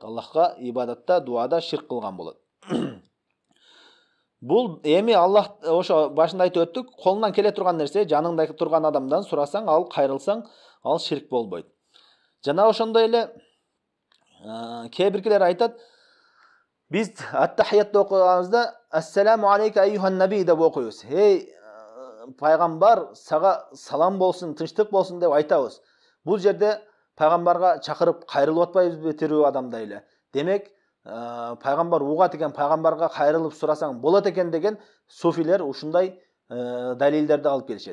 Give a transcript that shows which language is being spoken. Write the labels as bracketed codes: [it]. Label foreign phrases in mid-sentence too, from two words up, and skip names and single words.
[ky] Аллахка ибадатта, дуада ширк кылган болот. Бул эми Аллах ошо башында айтып өттүк, колунан келе турган нерсе, жаныңда турган адамдан сурасаң, ал кайрылсаң, ал ширк болбойт. Жана ошондой эле кээ биркилер айтат, биз ат-тахиятты окуганыбызда [ar] السلام عليك أيها النبي [ky] деп окуйбуз. Эй пайгамбар, сага салам болсун, тынчтык болсун деп айтабыз. Бул жерде пайгамбарга чакырып кайрылып атпайбызбы тирүү адамдай эле? Демек, пайгамбар угат экен, пайгамбарга кайрылып сурасаң болот экен деген суфилер ушундай далилдерди алып келишет.